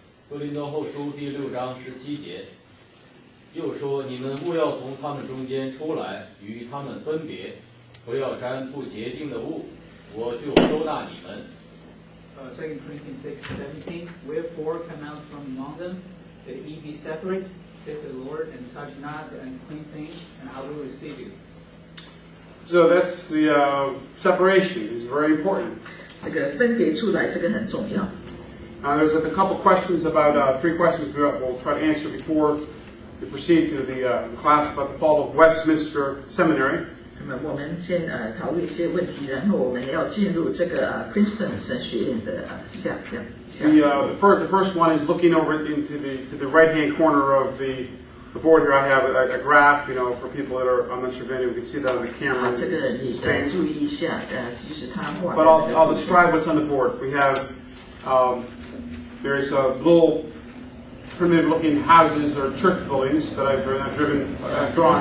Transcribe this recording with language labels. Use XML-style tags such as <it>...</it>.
<zh>哥林多后书第6章17节，又说：你们务要从他们中间出来，与他们分别，不要沾不洁净的物，我就收纳你们。</zh> <en>2 Corinthians 6:17. Wherefore come out from among them, that ye be separate, saith the Lord, and touch not the unclean things, and I will receive you. So that's the separation. It's very important.</en> <zh>这个分别出来，这个很重要。</zh> <en>There's a couple questions about 3 questions we'll try to answer before we proceed to the class about the fall of Westminster Seminary.</en> <zh>那么我们先讨论一些问题，然后我们要进入这个Princeton 神学院的下。</zh> <en>The first one is looking over into the right-hand corner of the board here. I have a graph, for people that are, I'm not sure if anyone can see that on the camera.</en> <zh>这个你注意一下，就是他画的。</zh> <en>But I'll describe what's on the board. We have there's little primitive-looking houses or church buildings that I've drawn.</en>